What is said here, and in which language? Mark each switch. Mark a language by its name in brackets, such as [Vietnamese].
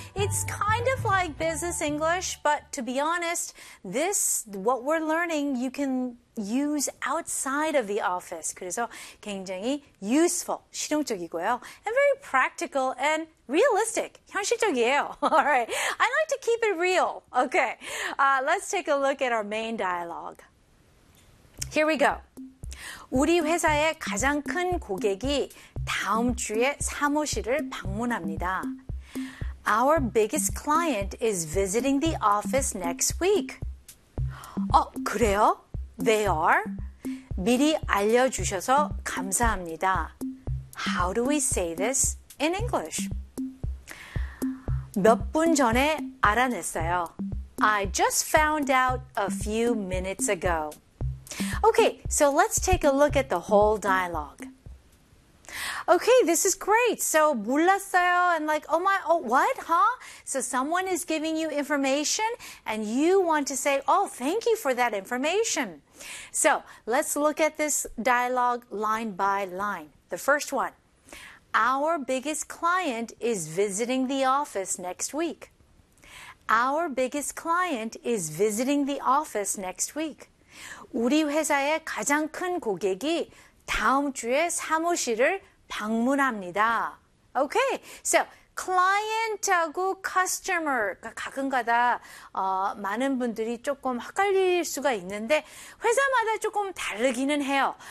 [English] It's kind of like business English, but to be honest, this, what we're learning, you can use outside of the office. [Korean] 그래서 굉장히 [English] useful, [Korean] 실용적이고요. [English] And very practical and realistic, [Korean] 현실적이에요. [English] All right, I like to keep it real. Okay, let's take a look at our main dialogue. Here we go. [Korean] 우리 회사의 가장 큰 고객이 다음 주에 사무실을 방문합니다. [English] Our biggest client is visiting the office next week. [Korean] 어, 그래요? [English] They are? [Korean] 미리 알려주셔서 감사합니다. [English] How do we say this in English? [Korean] 몇 분 전에 알아냈어요. [English] I just found out a few minutes ago. Okay, so let's take a look at the whole dialogue. Okay, this is great. So, [Korean] 몰랐어요. [English] And like, oh my, oh, what, huh? So, someone is giving you information and you want to say, oh, thank you for that information. So, let's look at this dialogue line by line. The first one. Our biggest client is visiting the office next week. Our biggest client is visiting the office next week. [Korean] 우리 회사의 가장 큰 고객이 다음 주에 사무실을 방문합니다. Okay, so client하고 customer, 가끔가다 많은 분들이 조금 헷갈릴 수가 있는데 회사마다 조금 다르기는 해요.